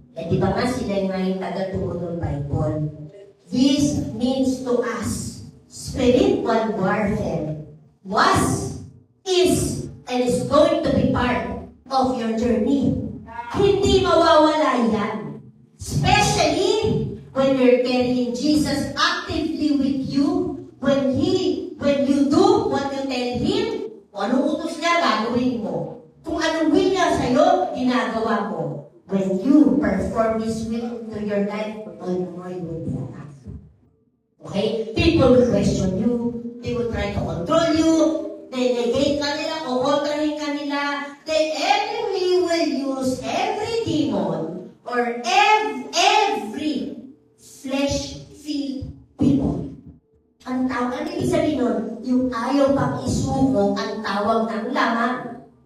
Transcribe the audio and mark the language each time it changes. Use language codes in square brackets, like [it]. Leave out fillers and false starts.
[tl] Eh, di ba nga sila yung tagaturo ng Bible? [en] This means to us, spiritual warfare was, is, and is going to be part of your journey. [tl] Hindi mawawala yan. [en] Especially when you're carrying Jesus actively with you, when you do what you tell Him, [tl] kung anong utos niya, gagawin mo. Kung anong will niya sa'yo, ginagawa mo. [en] When you perform His will to your life, all more you will be attacked. Okay? People will question you. They will try to control you. They negate ka nila, [tl] kukontrahin ka nila. [en] The enemy will use every demon or every flesh-filled people. [tl] Ang tawag, ano ibig sabihin nun? Yung ayaw pang isuko ang tawag ng laman.